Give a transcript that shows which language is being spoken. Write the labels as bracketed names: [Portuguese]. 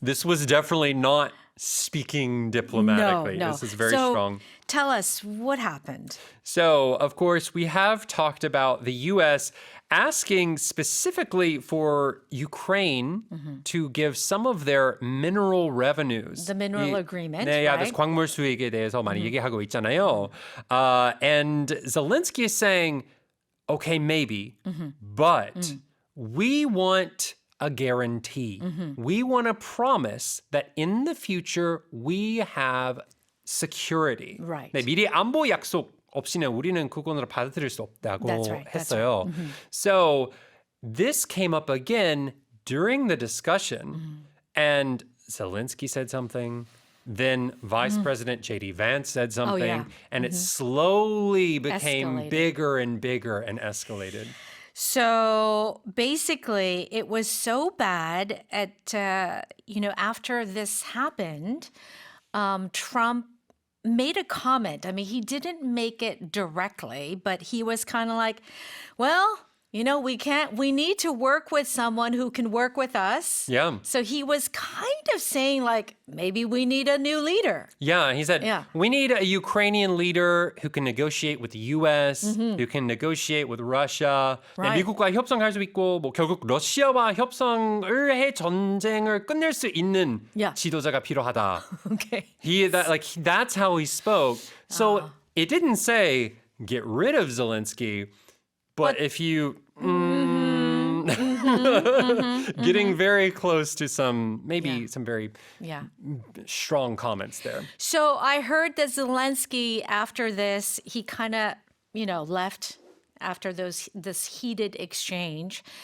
[English] This was definitely not speaking diplomatically. No. This is very strong. Tell us what happened. So, of course, we have talked about the U.S. asking specifically for Ukraine to give some of their mineral revenues. The mineral agreement, [Korean] 네, [English] right? [Korean] 그래서 광물 수익에 대해서 많이 얘기하고 있잖아요. [English] And Zelensky is saying, okay, maybe, but we want a guarantee. We want a promise that in the future we have security. Right. [Korean] 네, 미리 안보 약속 없이는 우리는 그거는 받아들일 수 없다고 [English] That's right. [Korean] 했어요. [English] So this came up again during the discussion, and Zelensky said something. Then Vice President J.D. Vance said something, and it slowly became Escalated. bigger and bigger and escalated. So basically, it was so bad after this happened, Trump made a comment. I mean, he didn't make it directly, but he was kind of like, well, we need to work with someone who can work with us. Yeah. So he was kind of saying like, maybe we need a new leader. Yeah, he said, we need a Ukrainian leader who can negotiate with the U.S., who can negotiate with Russia. Right. [Korean] 네, 미국과 협상할 수 있고, 결국 러시아와 협상을 해 전쟁을 끝낼 수 있는 지도자가 필요하다. [English] Okay. That's how he spoke. So it didn't say, get rid of Zelensky, but if you... getting very close to some very strong comments there. So I heard that Zelensky, after this, he kind of, left after this heated exchange.